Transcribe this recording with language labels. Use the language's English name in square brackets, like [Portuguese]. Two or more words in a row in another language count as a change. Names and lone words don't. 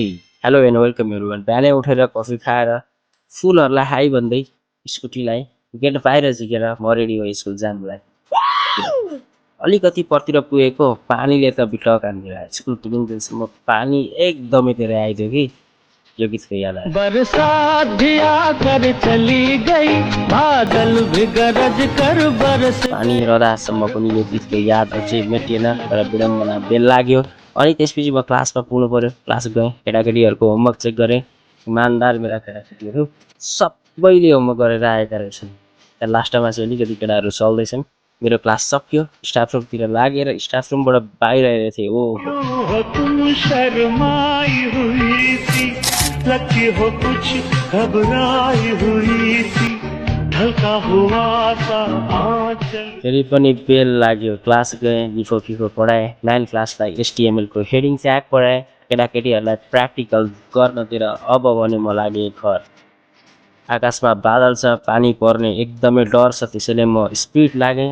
[English] hello and welcome everyone. [Nepali] बिहानै उठेर कफी खाएर फुलहरूलाई हाई भन्दै स्कुटीलाई गेट बाहिर झिकेर म रेडी हो स्कुल जानुलाई। अलिकति पर्तिर पुगेको पानीले त बिटक हानिदियो। स्कुल पुगिन्जेलसम्म पानी एकदमै धेरै आइदियो कि यो गीतको याद आयो। [Hindi] बरसात भी आकर चली गई, बादल भी गरज कर बरस। [Nepali] पानी रहँदासम्म पनि यो गीतको यादहरू चाहिँ मेटिएन, तर विडम्बना बेल लाग्यो। अनि त्यसपछि म क्लासमा पुग्नु पऱ्यो। क्लास गएँ, केटाकेटीहरूको [English] homework check [Nepali] गरेँ। इमान्दार मेरा केटाकेटीहरू सबैले होमवर्क गरेर आएका रहेछन्। त्यहाँ लास्टमा चाहिँ अलिकति केटाहरू चल्दैछन्। मेरो क्लास सकियो, स्टाफ रुमतिर लागेर स्टाफ रुमबाट बाहिर आएर थिएँ। [Hindi] हो तुम शर्माई हुई थी, लगती हो कुछ घबराई हुई थी, ढलका हुआ सा आंचल। [Nepali] फेरि पनि बेल लाग्यो। क्लास गएँ, लिफो फिफो पढाएँ। 9 क्लासलाई HTML को [English] heading tag [Nepali] पढाएँ। केटाकेटीहरूलाई प्र्याक्टिकल गर्नतिर अब भने म लागेँ घर। आकाशमा बादल छ, पानी पर्ने एकदमै डर छ, त्यसैले म स्पिड लागेँ।